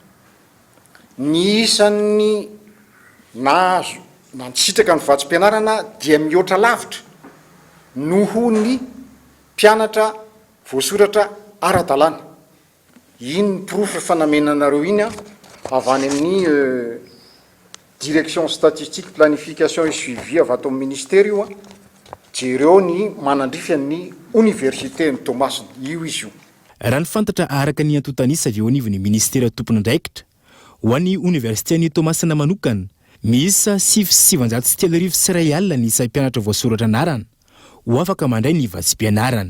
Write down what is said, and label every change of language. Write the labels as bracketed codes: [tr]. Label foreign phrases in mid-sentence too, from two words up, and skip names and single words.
[mg] Ny isan'ny nahazo na nisitraka ny vatsim-pianarana dia mihoatra lavitra noho ny mpianatra voasoratra ara-dalàna. Iny ny porofo rehefa namenanareo iny avy any amin'ny [fr] direction statistique planification et suivi [mg] avy ato amin'ny ministère io jereo ny manandrify ny Université ny Thomasina io izy io. Raha ny fantatra araka ny antotanisa avy eo anivon'ny ministera tompony andraikitra ho an'ny Université ny Thomasina manokana miisa 7,730 sy iray alina ny isa mpianatra voasoratra anarana ho afaka mandray ny vatsim-pianarana.